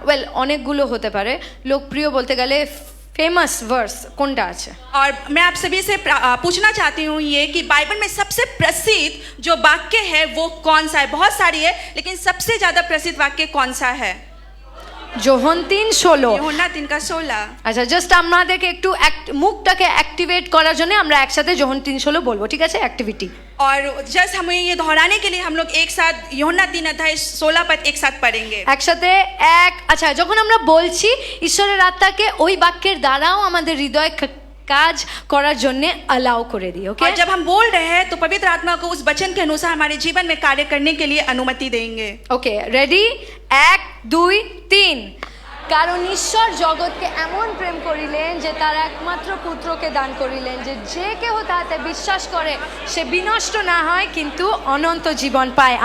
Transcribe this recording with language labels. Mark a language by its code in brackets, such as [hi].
[bn] Well অনেকগুলো হতে পারে, লোকপ্রিয় বলতে গেলে ফেমাস ভার্স কোনটা আছে? [hi] और मैं आप सभी से पूछना चाहती हूँ ये कि बाइबल में सबसे प्रसिद्ध जो वाक्य है वो कौन सा है? बहुत सारी है, लेकिन सबसे ज्यादा प्रसिद्ध वाक्य कौन सा है? [bn] যোহন 3:16। [hi] यूहन्ना 3:16। [bn] আচ্ছা জাস্ট আমাদেরকে একটু মুখটাকে অ্যাক্টিভেট করার জন্য আমরা একসাথে যোহন 3:16 বলবো, ঠিক আছে? [en] Activity. [hi] और जस्ट हमें ये दोहराने के लिए हम लोग एक साथ यूहन्ना 3:16 पद एक साथ पढ़ेंगे। [bn] একসাথে আচ্ছা যখন আমরা বলছি ঈশ্বরের আত্মাকে ওই বাক্যের দ্বারাও আমাদের হৃদয় কাজ করার জন্য অ্যালাউ করে দিই, ওকে? [hi] और जब हम बोल रहे हैं तो पवित्र आत्मा को उस वचन के अनुसार हमारे जीवन में कार्य करने के लिए अनुमति देंगे। [bn] Okay ready? 1 2 3। কারণ ঈশ্বর জগৎকে এমন প্রেম করিলেন যে তার একমাত্র পুত্রকে দান করিলেন, যে যে কেহ তাতে বিশ্বাস করে সে বিনষ্ট না হয় কিন্তু অনন্ত জীবন পায়।